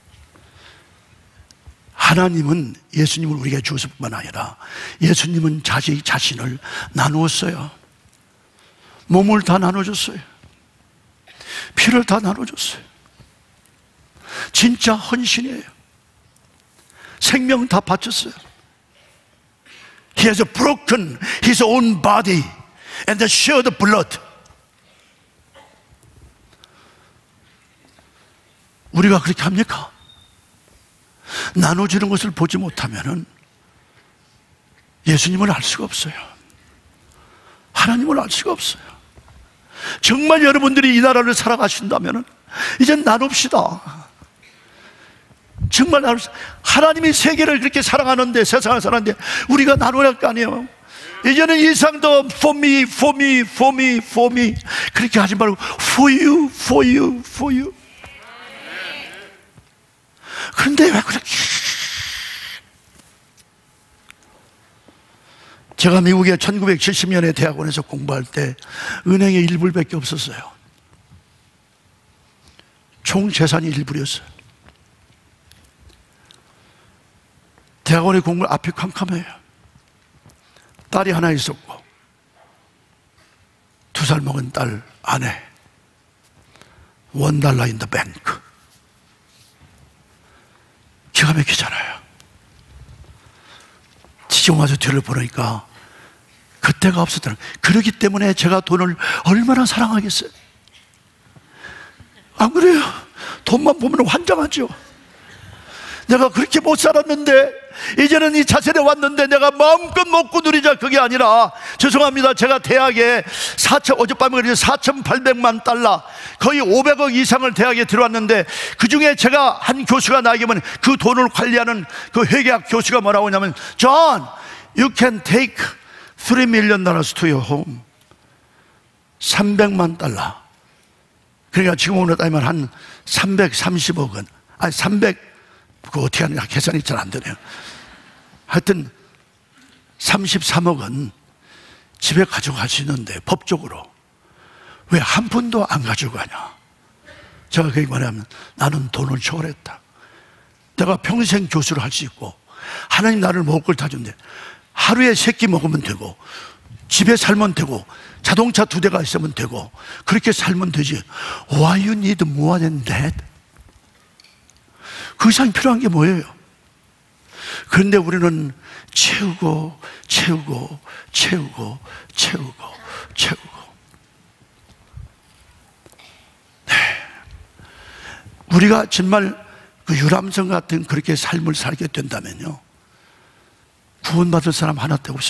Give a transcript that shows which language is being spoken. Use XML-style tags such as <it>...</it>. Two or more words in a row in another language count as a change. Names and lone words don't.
<ko>하나님은 예수님을 우리에게 주었을 뿐만 아니라 예수님은 자기 자신을 나누었어요. 몸을 다 나눠줬어요. 피를 다 나눠줬어요. 진짜 헌신이에요. 생명 다 바쳤어요.</ko> <en>He has broken his own body and shed blood.</en> <ko>우리가 그렇게 합니까? 나눠주는 것을 보지 못하면 예수님을 알 수가 없어요. 하나님을 알 수가 없어요. 정말 여러분들이 이 나라를 사랑하신다면 이젠 나눕시다. 정말 하나님이 세계를 그렇게 사랑하는데, 세상을 사랑하는데 우리가 나눠야 할 거 아니에요. 이제는 이상도</ko> <en>for me, for me, for me, for me</en> <ko>그렇게 하지 말고</ko> <en>for you, for you, for you.</en> <ko>그런데 왜 그렇게? 제가 미국에 1970년에 대학원에서 공부할 때 은행에 1불밖에 없었어요. 총 재산이 1불이었어요. 대학원에 공부 앞이 캄캄해요. 딸이 하나 있었고 2살 먹은 딸 아내</ko> <en>$1 in the bank.</en> <ko>기가 막히잖아요. 지금 와서 뒤를 보니까 그때가 없었다는. 그러기 때문에 제가 돈을 얼마나 사랑하겠어요. 안 그래요? 돈만 보면 환장하죠. 내가 그렇게 못 살았는데 이제는 이 자세에 왔는데 내가 마음껏 먹고 누리자, 그게 아니라, 죄송합니다, 제가 대학에 어젯밤에 그래서 $4,800만, 거의 500억 이상을 대학에 들어왔는데, 그 중에 제가 한 교수가 나에게 보면 그 돈을 관리하는 그 회계학 교수가 뭐라고 하냐면,</ko> <en>John, you can take $3 million to your home.</en> <ko>$300만. 그러니까 지금으로 따지면 한 330억은, 아니 300, 그거 어떻게 하느냐, 계산이 잘 안 되네요. 하여튼 33억은 집에 가져갈 수 있는데 법적으로 왜 한 푼도 안 가져가냐. 제가 그게 뭐냐면, 나는 돈을 초월했다. 내가 평생 교수를 할 수 있고 하나님 나를 먹을 걸 다 준대. 하루에 3끼 먹으면 되고 집에 살면 되고 자동차 2대가 있으면 되고 그렇게 살면 되지.</ko> <en>Why you need more than that?</en> <ko>그 이상 필요한 게 뭐예요? 그런데 우리는 채우고 채우고 채우고 채우고 채우고. 네. 우리가 정말 그 유람선 같은 그렇게 삶을 살게 된다면요, 구원받을 사람 하나도 없어요.</ko>